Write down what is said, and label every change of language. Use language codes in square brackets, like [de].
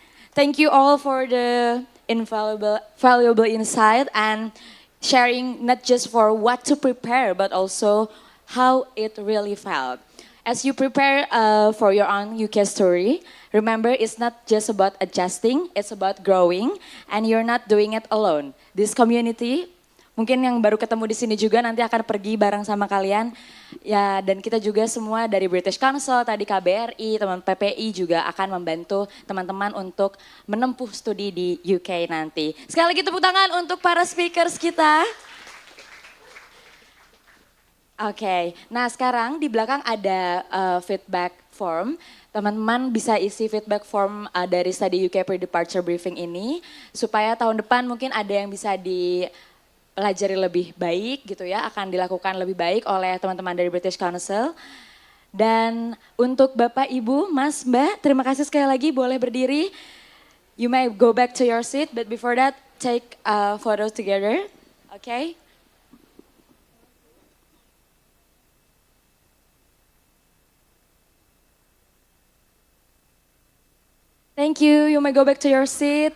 [en] Thank you all for the valuable insight and sharing not just for what to prepare but also how it really felt. As you prepare for your own UK story, remember it's not just about adjusting, it's about growing and you're not doing it alone. [id] This community, mungkin yang baru ketemu di sini juga nanti akan pergi bareng sama kalian. Ya, dan kita juga semua dari British Council, tadi KBRI, teman PPI juga akan membantu teman-teman untuk menempuh studi di UK nanti. Sekali lagi tepuk tangan untuk para speakers kita. Oke, nah sekarang di belakang ada feedback form. Teman-teman bisa isi feedback form dari Study UK Pre-Departure Briefing ini supaya tahun depan mungkin ada yang bisa dipelajari lebih baik gitu ya, akan dilakukan lebih baik oleh teman-teman dari British Council. Dan untuk Bapak, Ibu, Mas, Mbak, terima kasih sekali lagi, boleh berdiri. [en] You may go back to your seat, but before that, take photos together, okay? Thank you, you may go back to your seat.